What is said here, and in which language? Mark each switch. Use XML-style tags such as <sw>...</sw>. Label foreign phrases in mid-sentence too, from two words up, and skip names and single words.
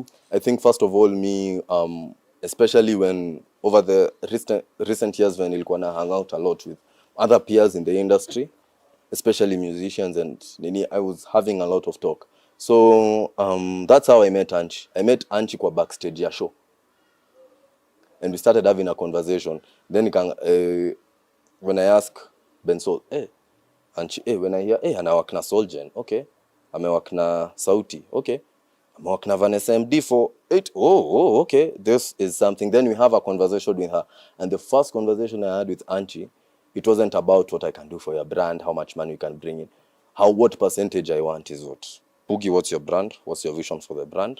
<en>I think first of all, me especially when over the recent years when</en> <sw>nilikuwa na</sw> <en>hang out a lot with other peers in the industry, especially musicians and nini, I was having a lot of talk. So that's how I met Anchi. I met Anchi kwa backstage ya show. And we started having a conversation. Then when I ask Benso, Anchi, when I hear,</en> <sw>anawak na Solgen, okay. Amewak na Sauti, okay. Amewak na Vanessa MD for 8, okay.</sw> <en>This is something. Then we have a conversation with her. And the first conversation I had with Anchi, it wasn't about what I can do for your brand, how much money you can bring in. What percentage I want is what. Boogie, what's your brand? What's your vision for the brand?</en>